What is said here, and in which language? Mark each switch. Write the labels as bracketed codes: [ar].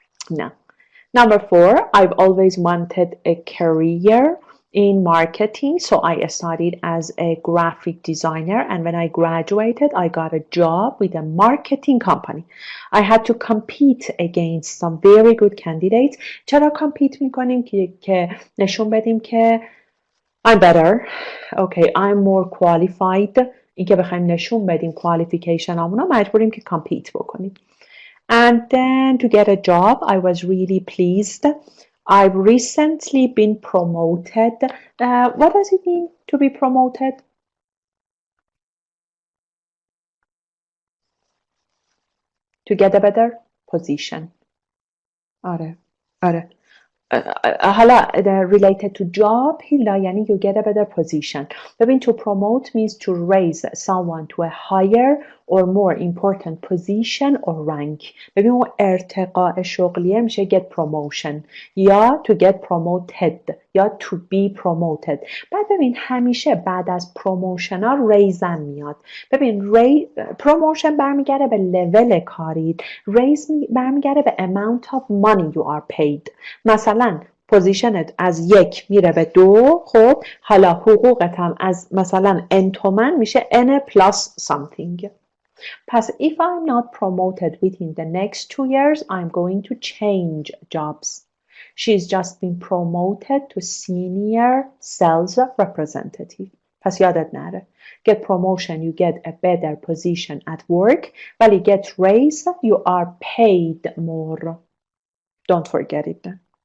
[en] No. Number 4, I've always wanted a career in marketing, so I studied as a graphic designer, and when I graduated, I got a job with a marketing company. I had to compete against some very good candidates. [fa] چرا [en] compete [fa] میکنیم؟ که نشون بدیم که [en] I'm better. Okay, I'm more qualified [fa] این که بخوایم نشون بدیم qualification همونو مجبوریم که compete بکنیم. [en] And then to get a job, I was really pleased. I've recently been promoted. What does it mean to be promoted? To get a better position. [fa] آره. حالا [en] related to job هیلا [fa] یعنی [en] you get a better position. ببین to promote means to raise someone to a higher or more important position or rank. [fa] ببین اون ارتقاء شغلیه میشه get promotion یا to get promoted یا to be promoted. بعد ببین همیشه بعد از promotion ها raise هم میاد. ببین [en] promotion [fa] برمیگرده به [en] level کاریت، raise برمیگرده به amount of money you are paid. [fa] مثلا پوزیشنت از 1 میره به 2، خب حالا حقوقت هم از مثلا n تومن میشه [en] n plus something. [fa] پس [en] if I'm not promoted within the next 2 years, I'm going to change jobs. She's just been promoted to senior sales representative. [fa] پس یادت نره. [en] Get promotion, you get a better position at work. ولی get raise, you are paid more. Don't forget it then.